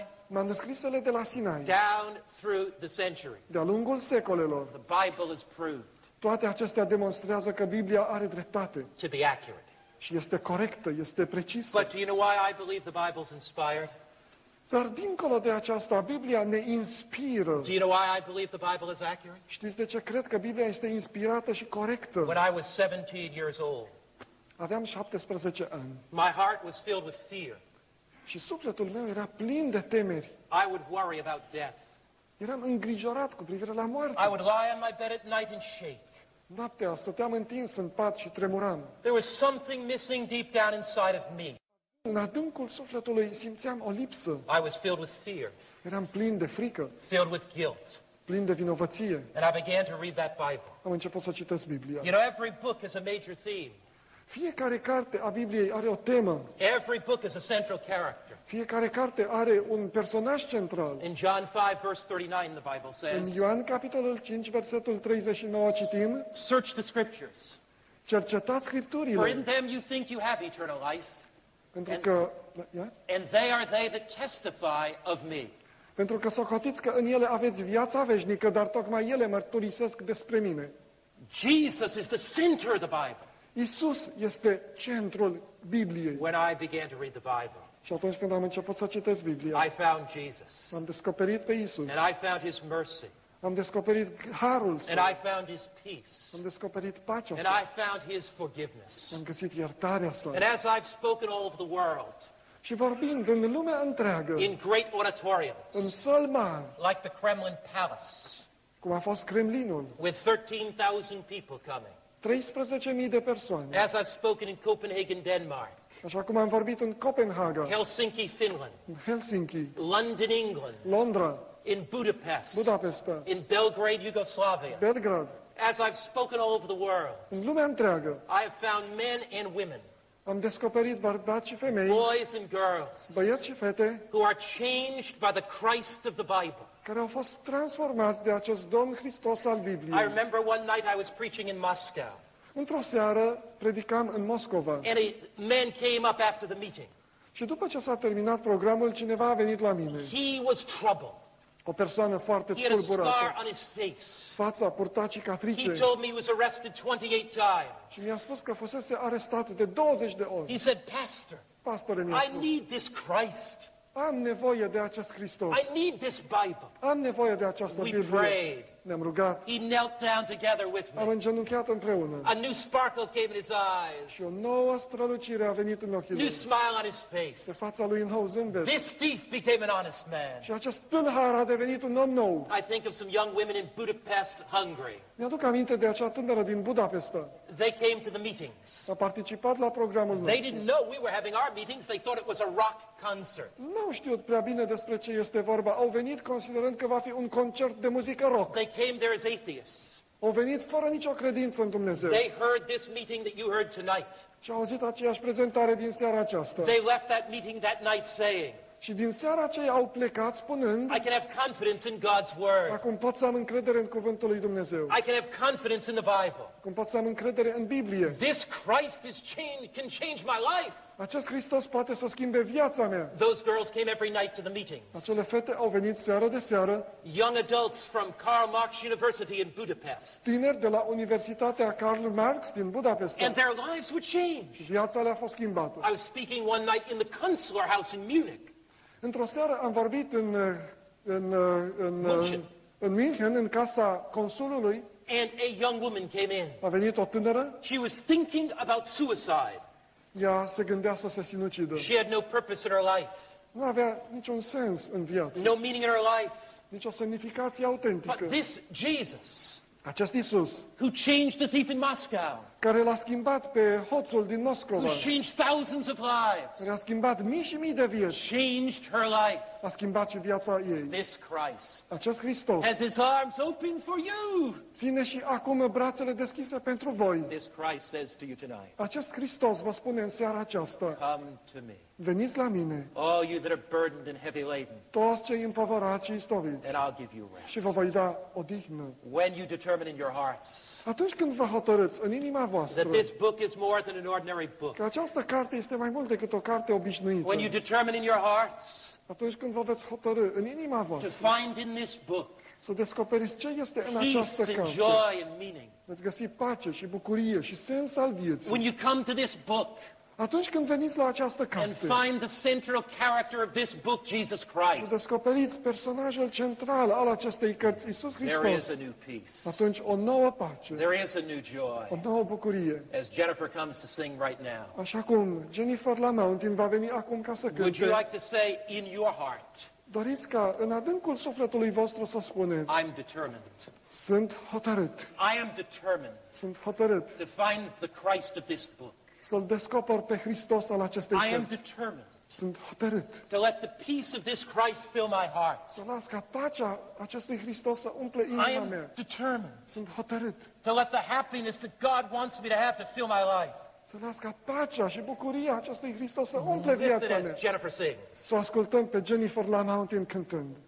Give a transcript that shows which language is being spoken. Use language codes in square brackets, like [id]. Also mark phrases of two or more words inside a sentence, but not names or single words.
[ro] manuscrisele de la Sinai, [en] down through the centuries. [ro] de-a lungul secolelor, [en] The Bible is proved [ro] toate acestea demonstrează că Biblia are dreptate [en] to be accurate. [ro] și este corectă, este precisă. [en] But do you know why I believe the Bible's inspired? [ro] Dar dincolo de aceasta, Biblia ne inspiră. [en] Do you know why I believe the Bible is accurate? [ro] Știți de ce cred că Biblia este inspirată și corectă? [en] When I was 17 years old, [ro] Aveam 17 ani [en] my heart was filled with fear. [ro] și sufletul meu era plin de temeri. [en] I would worry about death. [ro] Eram îngrijorat cu privire la [en] I [ro] moarte. [en] would lie on my bed at night and shake. [ro] Noaptea stăteam întins în pat și tremuram. [en] There was something missing deep down inside of me. [ro] În adâncul sufletului simțeam o lipsă. [en] I was filled with fear, [ro] Eram plin de frică, [en] filled with guilt. [ro] plin de vinovăție. [en] And I began to read that Bible. [ro] Am început să citesc Biblia. [en] You know, every book has a major theme. [ro] Fiecare carte a Bibliei are o temă. [en] Every book is a central character. [ro] Fiecare carte are un personaj central. [en] In John 5, verse 39, the Bible [ro] În [en] says, [ro] Ioan, capitolul 5, versetul 39, citim: [en] Search the Scriptures, [ro] cercetați [en] for in [ro] Scripturile, [en] them you think you have eternal life, [ro] pentru că, [en] and they are they that testify of me. [ro] pentru că socotiți că în ele aveți viața veșnică, dar tocmai ele mărturisesc despre mine. [en] Jesus is the center of the Bible. [ro] Isus este centrul Bibliei. [en] When I began to read the Bible, [ro] Și atunci când am început să citesc Biblia, [en] I found Jesus, [ro] am descoperit pe Isus, [en] and I found His mercy, [ro] am descoperit harul său, [en] and I found His peace, [ro] am descoperit pacea [en] and [ro] sa, [en] I found His forgiveness. [ro] am găsit iertarea sa. [en] And as I've spoken all over the world, [ro] Și vorbind în lumea întreagă, [en] in great auditoriums, [ro] în săli mari, [en] like the Kremlin Palace, [ro] cum a fost Kremlinul, [en] with 13,000 people coming, [ro] 13.000 de persoane, [en] as I've spoken in Copenhagen, Denmark, [ro] așa cum am vorbit în Copenhaga, [en] Helsinki, Finland, [ro] în Helsinki, [en] London, England, [ro] Londra, [en] in Budapest, [ro] Budapesta, [en] in Belgrade, Yugoslavia, [ro] Belgrad, [en] as I've spoken all over the world, [ro] în lumea întreagă, [en] I have found men and women, [ro] am descoperit bărbați și femei, [en] boys and girls, [ro] băieți și fete, [en] who are changed by the Christ of the Bible. [ro] care au fost transformați de acest Domn Hristos al [en] I [ro] Bibliei. [en] remember one night I was preaching in Moscow, [ro] Într-o seară predicam în Moscova [en] and men came up after the meeting. [ro] și după ce s-a terminat programul, cineva a venit la mine. [en] He was troubled. [ro] O persoană foarte [en] He had a scar [ro] tulburată. [en] on his face. [ro] Fața purta [en] He [ro] cicatrice. [en] told me he was arrested 28 times. [ro] Și mi-a spus că fusese arestat de 20 de ori. [en] He said, Pastor, [ro] Pastore, mi-a [en] I [ro] spus, [en] need this Christ. [ro] am nevoie de acest Hristos. [en] I need this Bible. [ro] Am nevoie de această [en] We [ro] Biblie. [en] prayed. [ro] Ne-am rugat. [en] He knelt down together with [ro] Am [en] me. [ro] îngenunchiat împreună. [en] A new sparkle came in his eyes. [ro] Și o nouă strălucire a venit în ochii [en] New [ro] lui. [en] smile on his [ro] Pe [en] face. [ro] fața lui un nou zâmbet. [en] This thief became an honest man. [ro] Și acest tânăr a devenit un om nou. [en] I think of some young women in Budapest, Hungary. [ro] Mi-aduc aminte de acea tânără din Budapesta. [en] They came to the meetings. [ro] A participat la programul [en] They [ro] nostru. [en] didn't know we were having our meetings. They thought it was a rock concert. [ro] Nu au știut prea bine despre ce este vorba. Au venit considerând că va fi un concert de muzică rock. [en] They came there as atheists. [ro] Au venit fără nicio credință în Dumnezeu. [en] They heard this meeting that you heard tonight. [ro] Și au auzit aceeași prezentare din seara aceasta. [en] They left that meeting that night saying, [ro] Și din seara aceea au plecat spunând, [en] I can have confidence in God's Word. [ro] acum pot să am încredere în cuvântul lui Dumnezeu. [en] I can have confidence in the Bible. [ro] Acum pot să am încredere în Biblie. [en] This Christ can change my life. [ro] Acest Hristos poate să schimbe viața mea. [en] Those girls came every night to the meetings. [ro] Acele fete au venit seară de seară, [en] Young adults from Karl Marx University in Budapest. [ro] tineri de la Universitatea Karl Marx din Budapesta. [en] And their lives would change. [ro] Și viața le-a fost schimbată. [en] I was speaking one night in the Kunstlerhaus in Munich. [ro] Într-o seară am vorbit München. în München, în casa consulului. [en] And a young woman came in. [ro] A venit o tânără, [en] She was thinking about suicide. [ro] ea se gândea să se sinucidă. [en] She had no purpose in her life, [ro] Nu avea niciun sens în viață, [en] no meaning in her life. [ro] nicio semnificație autentică. [en] But this Jesus, [ro] Acest Isus, [en] who changed the thief in Moscow, [ro] care l-a schimbat pe hoțul din Moscova, [en] who's changed thousands of lives, [ro] care a schimbat mii și mii de vieți, [en] changed her life. [ro] a schimbat și viața ei. [en] This Christ [ro] Acest Hristos [en] has his arms open for you. [ro] ține și acum brațele deschise pentru voi. [en] This Christ says to you tonight, [ro] Acest Hristos vă spune în seara aceasta, [en] come to me, [ro] veniți la mine, [en] all you that are burdened and heavy laden, [ro] toți cei împovărați și istoviți, [en] and I'll give you [ro] și [en] rest. [ro] vă voi da odihnă. [en] When you determine in your hearts [ro] Atunci când vă hotărâți în inima voastră [en] that this book is more than an ordinary book, [ro] că această carte este mai mult decât o carte obișnuită, [en] when you determine in your hearts [ro] atunci când vă veți hotărâ în inima [en] to [ro] voastră [en] find in this book [ro] să descoperiți ce este în această [en] peace and [ro] carte, [en] joy and meaning, [ro] veți găsi pace și bucurie și sens al vieții. [en] when you come to this book [ro] Atunci când veniți la această [en] and [ro] carte, [en] find the central character of this book, Jesus [ro] să [en] Christ, [ro] descoperiți personajul central al acestei cărți, Iisus [en] there is [ro] Hristos, [en] a new peace. [ro] atunci o nouă pace, [en] There is a new [ro] o [en] joy. [ro] nouă bucurie. [en] As Jennifer comes to sing right now, [ro] Așa cum Jennifer La Mountain va veni acum ca să [en] would you [ro] cânte, [en] like to say in your heart, [ro] doriți ca în adâncul sufletului vostru să spuneți, [en] I'm determined. [ro] sunt hotărât, [en] I am determined [ro] sunt hotărât [en] to find the Christ of this book. [ro] să-L descoper pe Hristos al acestei [en] I am [ro] cărți. [en] determined [ro] Sunt hotărât [en] to let the peace of this Christ fill my heart. [ro] să las ca pacea acestui Hristos să umple [en] I [ro] inima [en] am [ro] mea. [en] determined [ro] Sunt hotărât [en] to let the happiness that God wants me to have to fill my life. [ro] să las ca pacea și bucuria acestui Hristos să umple [en] Listen [ro] viața mea. [en] as Jennifer sings. [ro] Să o ascultăm pe Jennifer La Mountain cântând.